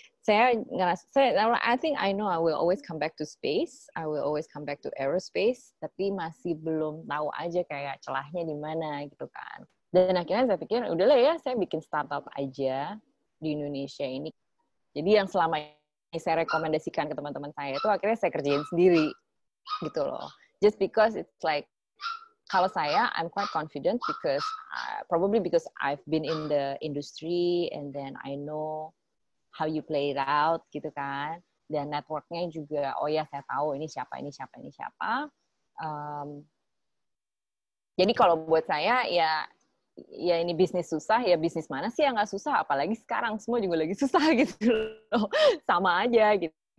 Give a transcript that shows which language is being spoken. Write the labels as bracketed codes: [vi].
[en] I think I know I will always come back to space, I will always come back to aerospace, [id] tapi masih belum tahu aja kayak celahnya di mana gitu kan. Dan akhirnya saya pikir udahlah ya, saya bikin startup aja di Indonesia ini. Jadi yang selama ini saya rekomendasikan ke teman-teman saya itu akhirnya saya kerjain sendiri gitu loh. [en] Just because it's like, [id] kalau saya, [en] I'm quite confident because probably because I've been in the industry and then I know how you play it out [id] gitu kan. Dan networknya juga, oh ya saya tahu ini siapa. Jadi kalau buat saya ya ini bisnis susah, ya bisnis mana sih yang nggak susah? Apalagi sekarang semua juga lagi susah gitu loh. Sama aja gitu.